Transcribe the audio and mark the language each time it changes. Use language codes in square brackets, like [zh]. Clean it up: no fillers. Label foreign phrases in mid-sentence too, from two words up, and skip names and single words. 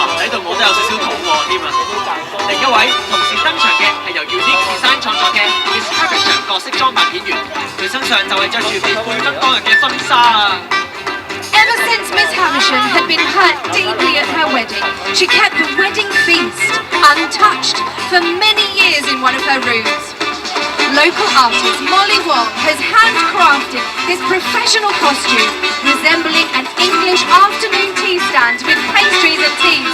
[yue] 睇到我都有少少肚餓添啊！另一位同時登場嘅係由 Unique Design 創作嘅 Miss Havisham 角色裝扮演員，佢身上就係着住被貝登當日嘅婚紗啊！ [en] Ever since Miss Havisham had been hurt deeply at her wedding, she kept the wedding feast untouched for many years in one of her rooms. Local artist Molly Wong has handcrafted this professional costume resembling an English afternoon tea stand with pastries and teas.